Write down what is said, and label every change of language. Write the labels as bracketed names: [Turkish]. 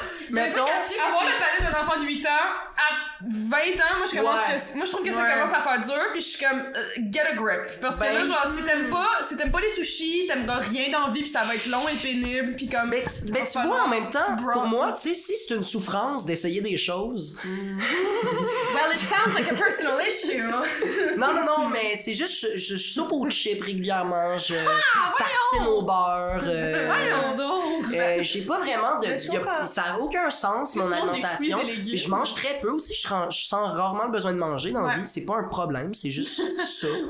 [French] mettons, avoir le palais d'un enfant de 8 ans à 20 ans, moi je trouve que ça commence à faire dur, puis je suis comme [English] get a grip, [French] parce que là genre si t'aimes pas les sushis, t'aimes rien dans la vie, puis ça va être long et pénible, puis comme mais tu vois en même temps pour moi, tu sais, si c'est une souffrance d'essayer des choses. [English] Well it sounds like a personal issue. [French] Non mais c'est juste je soupe aux chips régulièrement, je tartine au beurre. Voyons donc. J'ai pas vraiment ça a aucun sens mon alimentation. Je mange très peu aussi, je sens rarement le besoin de manger dans la vie, c'est pas un problème, c'est juste ça.